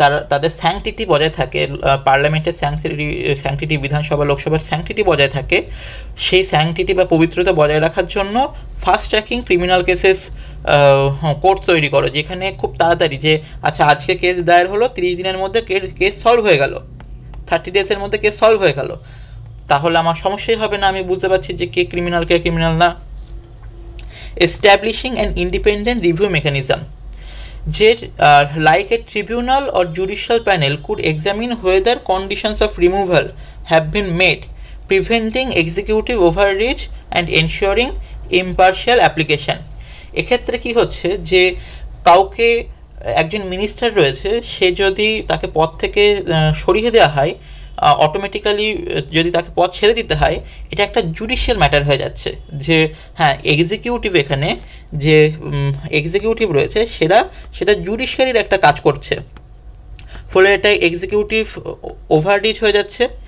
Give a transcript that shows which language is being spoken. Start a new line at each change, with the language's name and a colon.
Bangla: তাদের স্যাংটিটি বজায় থাকে, পার্লামেন্টের স্যাংটিটি, বিধানসভা লোকসভার স্যাংটিটি বজায় থাকে, সেই স্যাংটিটি বা পবিত্রতা বজায় রাখার জন্য fast tracking criminal cases court তৈরি করো, যেখানে খুব তাড়াতাড়ি যে আচ্ছা আজকে কেস দায়ের হলো, 30 দিনের মধ্যে কেস সলভ হয়ে গেল, 30 days মধ্যে কেস সলভ হয়ে গেল, তাহলে আমার সমস্যাই হবে না, আমি বুঝতে পারছি যে কে ক্রিমিনাল কে ক্রিমিনাল না।
English: Establishing an independent review mechanism, যে like a tribunal or judicial panel could examine whether conditions of removal have been met, preventing executive overreach and ensuring impartial application।
Bangla: এক্ষেত্রে কি হচ্ছে, যে কাউকে একজন মিনিস্টার রয়েছে, সে যদি তাকে পদ থেকে সরিয়ে দেওয়া হয়, অটোমেটিক্যালি যদি তাকে পদ ছেড়ে দিতে হয়, এটা একটা জুডিশিয়াল ম্যাটার হয়ে যাচ্ছে, যে হ্যাঁ এক্সিকিউটিভ এখানে যে এক্সিকিউটিভ রয়েছে সেটা জুডিশিয়ারির একটা কাজ করছে, ফলে এটা এক্সিকিউটিভ ওভাররিচ হয়ে যাচ্ছে।